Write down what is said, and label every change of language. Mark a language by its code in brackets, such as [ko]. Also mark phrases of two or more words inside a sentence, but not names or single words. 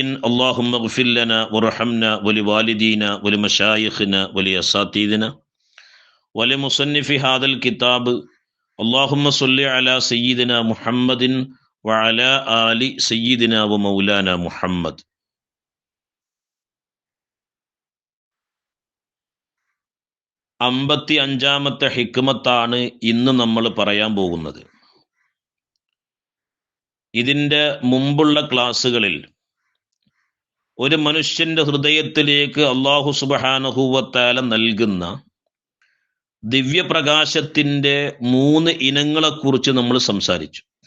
[ar] اللهم اغفر لنا وارحمنا ولوالدينا ولمشايخنا ولأساتذتنا ولمصنف هذا الكتاب. اللهم صل على سيدنا محمد وعلى آل سيدنا ومولانا محمد. [ml] അമ്പത്തി അഞ്ചാമത്തെ ഹിക്മത്താണ് ഇന്ന് നമ്മൾ പറയാൻ പോകുന്നത്. ഇതിൻ്റെ മുമ്പുള്ള ക്ലാസ്സുകളിൽ ഒരു മനുഷ്യൻ്റെ ഹൃദയത്തിലേക്ക് അല്ലാഹു [ar] سبحانه وتعالى [ml] നൽകുന്ന ദിവ്യപ്രകാശത്തിൻ്റെ 3 ഇനങ്ങളെക്കുറിച്ച് നമ്മൾ സംസാരിച്ചു.